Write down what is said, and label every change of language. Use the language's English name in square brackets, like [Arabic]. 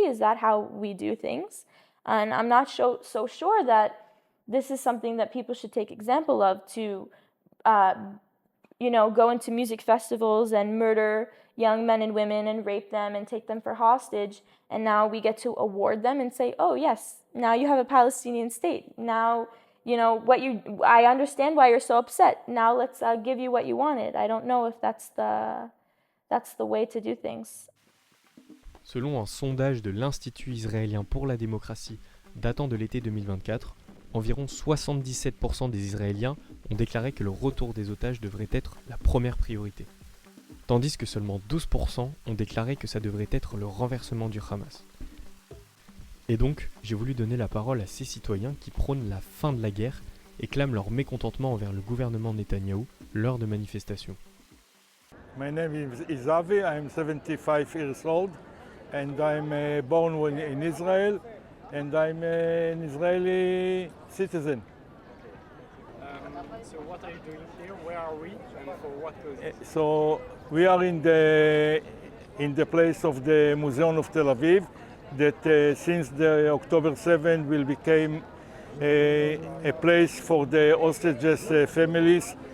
[English] Is that how we do things? And I'm not so sure that this is something that people should take example of to go into music festivals and murder young men and women and rape them and take them for hostage. And now we get to award them and say, oh, yes, now you have a Palestinian state. Now, I understand why you're so upset. Now let's give you what you wanted. I don't know if that's the way to do things. [French] Selon un sondage de l'Institut israélien pour la démocratie datant de l'été 2024, environ 77% des Israéliens ont déclaré que le retour des otages devrait être la première priorité, tandis que seulement 12% ont déclaré que ça devrait être le renversement du Hamas. Et donc, j'ai voulu donner la parole à ces citoyens qui prônent la fin de la guerre et clament leur mécontentement envers le gouvernement Netanyahou lors de manifestations. [English] My name is Avi, I'm 75 years old, and I'm born in Israel, and I'm an Israeli citizen. So what are you doing here? Where are we? And for what cause? So we are in the place of the Museum of Tel Aviv, that since the October 7 will become a place for the hostages families.